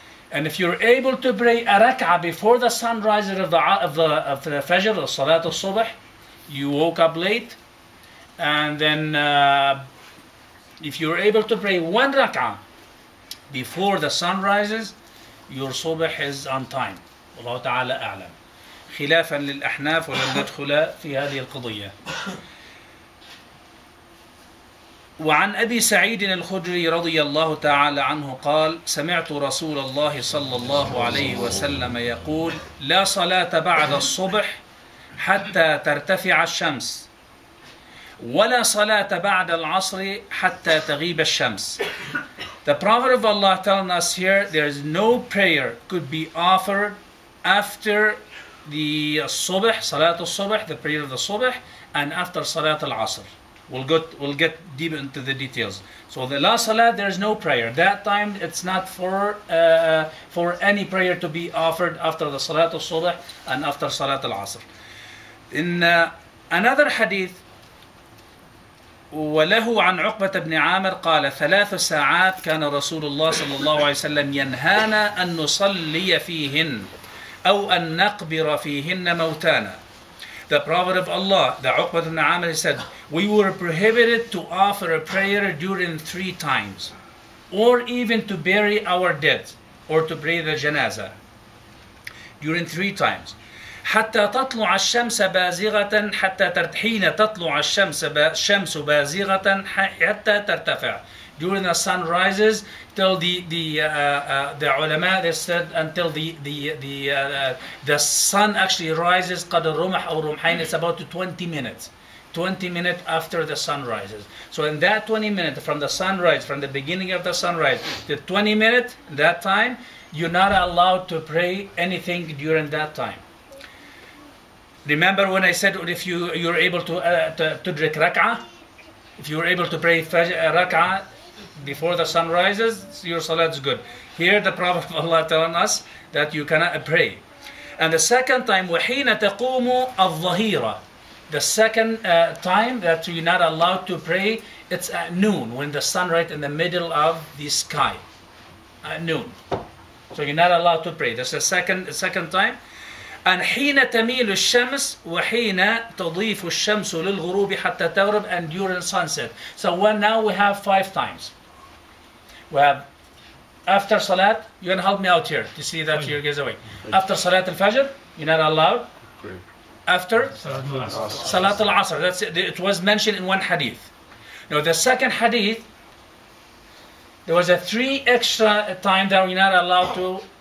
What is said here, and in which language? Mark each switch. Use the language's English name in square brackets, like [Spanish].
[English] And if you're able to pray a rak'ah before the sunrise of the Fajr or Salat al-Subh, you woke up late, and then if you're able to pray one rak'ah before the sun rises, your subh is on time. [Arabic] والله تعالى أعلم. خلافا للأحناف ولم ندخل في هذه القضية. وعن أبي سعيد الخدري رضي الله تعالى عنه قال: سمعت رسول الله صلى الله عليه وسلم يقول: لا صلاة بعد الصبح حتى ترتفع الشمس، ولا صلاة بعد العصر حتى تغيب الشمس. [English] The Prophet of Allah telling us here, there is no prayer could be offered after the Subh, Salat al-Subh, the prayer of the Subh, and after Salat al-Asr. We'll get deep into the details. So the last Salat, there is no prayer. That time, it's not for any prayer to be offered after the Salat al-Subh and after Salat al-Asr. In another hadith, [Arabic] وله عن عقبة بن عامر قال: 3 ساعات كان رسول الله صلى الله عليه وسلم ينهانا أن نصلي فيهن أو أن نقبر فيهن موتانا. [English] The Prophet of Allah, the Uqbah ibn Amr, he said, we were prohibited to offer a prayer during 3 times, or even to bury our dead, or to pray the janazah during 3 times. [Arabic] حتى تطلع الشمس بازغة حين تطلع الشمس بازغة حتى ترتفع. [English] During the sun rises till the ulama, they said, until the sun actually rises [Arabic] قدر رمح أو رمحين, [English] it's about 20 minutes. 20 minutes after the sun rises. So in that 20 minutes from the sunrise, from the beginning of the sunrise, the 20 minutes, that time, you're not allowed to pray anything during that time. Remember when I said if you're able to drink rak'ah, if you're able to pray rak'ah before the sun rises, your salat is good. Here the Prophet of Allah telling us that you cannot pray. And the second time, [Arabic] وَحِينَ تَقُومُ الظَّهِيرَةِ, [English] the second time that you're not allowed to pray, it's at noon, when the sun right in the middle of the sky. At noon. So you're not allowed to pray. That's the second time. And [Arabic] حين تميل الشمس وحين تضيف الشمس للغروب حتى تغرب, [English] and during sunset. So now we have 5 times. We have after Salat, you can help me out here to see that your gaze away. After Salat al-Fajr, you're not allowed. After Salat al-Asr, that's it. It was mentioned in one hadith. Now the second hadith, there was a 3 extra time that we're not allowed to